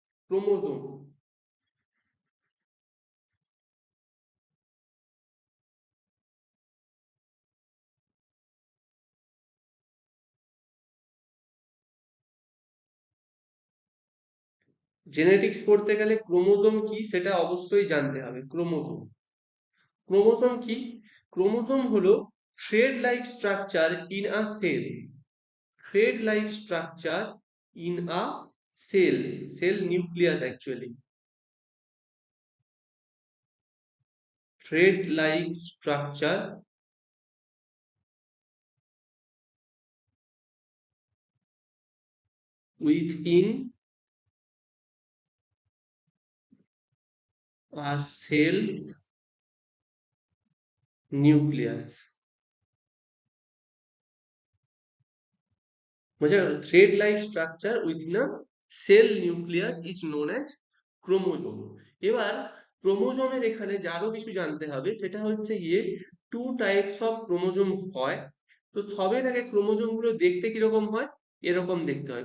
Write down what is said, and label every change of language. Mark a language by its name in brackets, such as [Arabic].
[Bangla] Chromosome genetics পড়তে গেলে chromosome কি সেটা অবশ্যই জানতে হবে। ক্রোমোজোম, ক্রোমোজোম কি? ক্রোমোজোম হলো [English] Thread like structure in a cell. Thread like structure in a cell, cell nucleus actually. Thread like structure within a cell's nucleus। [Bangla] বোঝা গেল? [English] Thread like structure within a cell nucleus is known as chromosome. [Bangla] এবার ক্রোমোজোমের এখানে যে আরো কিছু জানতে হবে সেটা হচ্ছে গিয়ে টু টাইপস অফ ক্রোমোজোম হয়। তো সবে থেকে ক্রোমোজোম গুলো দেখতে কিরকম হয়? এরকম দেখতে হয়।